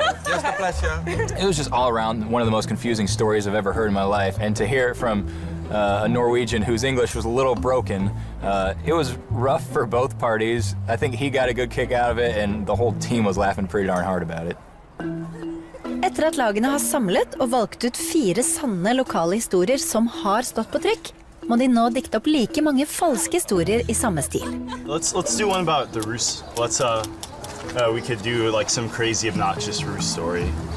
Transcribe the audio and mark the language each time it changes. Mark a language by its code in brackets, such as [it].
[en] Just a pleasure. It was just all around one of the most confusing stories I've ever heard in my life. And to hear it from a Norwegian whose English was a little broken, it was rough for both parties. I think he got a good kick out of it, and the whole team was laughing pretty darn hard about it. [no] Etter at lagene har samlet og valgt ut 4 sanne lokale historier som har stått på trykk, må de nå dikte opp like mange falske historier I samme stil. [en] Let's do one about the Roos. We could do like some crazy obnoxious Roos story.